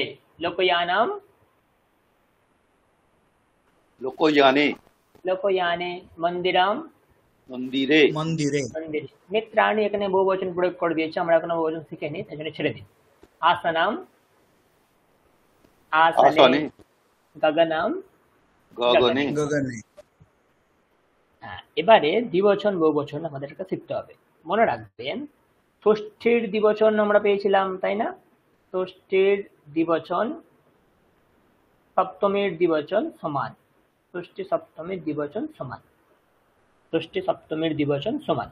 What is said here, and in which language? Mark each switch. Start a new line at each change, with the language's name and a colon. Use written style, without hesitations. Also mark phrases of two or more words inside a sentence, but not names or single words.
Sanskrit: লোকয়ানাম लोकयाने লোকয়ানে। মন্দিরাম मंदिरे मंदिरे মন্দিরে।
Bangla: মিত্রাণী এখানে বহুবচন প্রয়োগ করে দিয়েছে, আমরা এখনো বহুবচন শিখিনি, তাই জন্য ছেড়ে দিন।
Sanskrit: আসনাম আসনে। आसने গগনাম गगने गगने।
Bangla: হ্যাঁ, এবারে দ্বিবচন বহুবচন আমাদেরকে শিখতে হবে। মনে রাখবেন, ষষ্ঠীর দ্বিবচন আমরা পেয়েছিলাম, তাই না? ষষ্ঠীর দ্বিবচন সপ্তমীর দ্বিবচন সমান। ষষ্ঠী সপ্তমীর দ্বিবচন সমান। ষষ্ঠী সপ্তমীর দ্বিবচন সমান।